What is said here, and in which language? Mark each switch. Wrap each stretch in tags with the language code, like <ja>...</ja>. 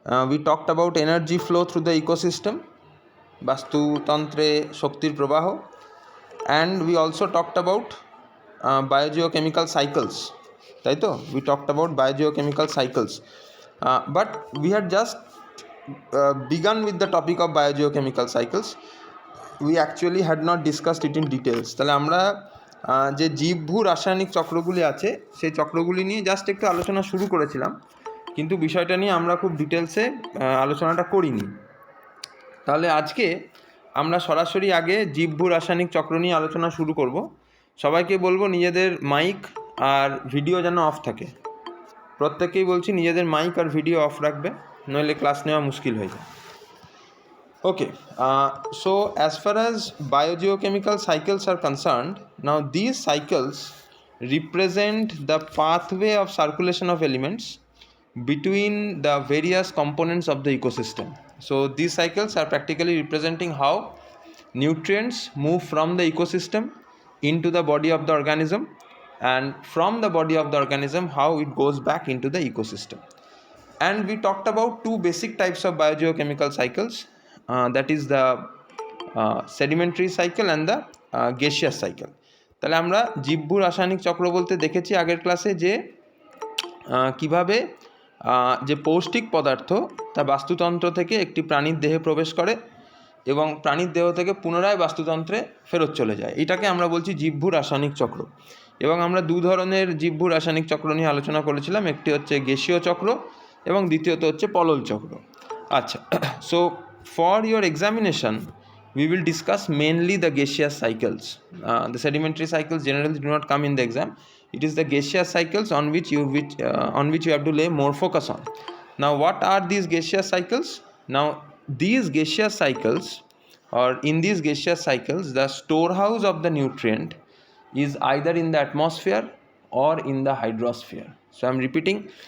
<en>we talked about energy flow through the ecosystem,</en> <bn>বাস্তুতন্ত্রে শক্তির প্রবাহ।</bn> <en>and we also talked about biogeochemical cycles,</en> <bn>তাই তো?</bn> <en>We talked about biogeochemical cycles, but we had just begun with the topic of biogeochemical cycles. We actually had not discussed it in details.</en> <bn>তাহলে আমরা যে জীবভূ রাসায়নিক চক্রগুলি আছে সেই চক্রগুলি নিয়ে জাস্ট একটু আলোচনা শুরু করেছিলাম, কিন্তু বিষয়টা নিয়ে আমরা খুব ডিটেলসে আলোচনাটা করিনি। তাহলে আজকে আমরা সরাসরি আগে জীবভূ রাসায়নিক চক্র নিয়ে আলোচনা শুরু করব। সবাইকে বলবো নিজেদের মাইক আর ভিডিও যেন অফ থাকে। প্রত্যেককেই বলছি নিজেদের মাইক আর ভিডিও অফ রাখবে, নইলে ক্লাস নেওয়া মুশকিল হয়ে যায়।</bn> <en>Okay, so as far as biogeochemical cycles are concerned, now these cycles represent the pathway of circulation of elements between the various components of the ecosystem. So these cycles are practically representing how nutrients move from the ecosystem into the body of the organism, and from the body of the organism how it goes back into the ecosystem. And we talked about two basic types of biogeochemical cycles, that is the sedimentary cycle and the gaseous cycle.</en> <bn>তাহলে আমরা জীবভূ রাসায়নিক চক্র বলতে দেখেছি আগের ক্লাসে যে কিভাবে যে পৌষ্টিক পদার্থ তা বাস্তুতন্ত্র থেকে একটি প্রাণীর দেহে প্রবেশ করে এবং প্রাণীর দেহ থেকে পুনরায় বাস্তুতন্ত্রে ফেরত চলে যায়। এটাকে আমরা বলছি জীবভূ রাসায়নিক চক্র। এবং আমরা দু ধরনের জীবভূ রাসায়নিক চক্র নিয়ে আলোচনা করেছিলাম, একটি হচ্ছে গ্যাসীয় চক্র এবং দ্বিতীয়ত হচ্ছে পলল চক্র।</bn> <en>আচ্ছা, so for your examination we will discuss mainly the gaseous cycles. The sedimentary cycles generally do not come in the exam. It is the gaseous cycles on which you have to lay more focus on. Now what are these gaseous cycles? Now these gaseous cycles, or in these gaseous cycles, the storehouse of the nutrient is either in the atmosphere or in the hydrosphere. So I am repeating.</en>